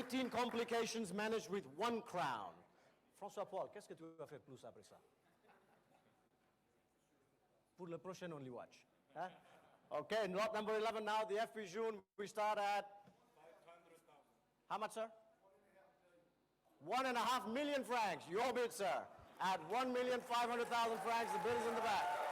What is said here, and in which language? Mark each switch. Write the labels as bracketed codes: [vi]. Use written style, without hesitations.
[en] Complications managed with 1 crown. [fr] François Paul, qu'est-ce que tu vas faire plus après ça? Pour le prochain Only Watch. Huh? [en] Okay, lot number 11 now, the FP June, we start at 500,000. How much, sir? 1.5 million francs. Your bid, sir. At 1,500,000 francs, the bid is in the back.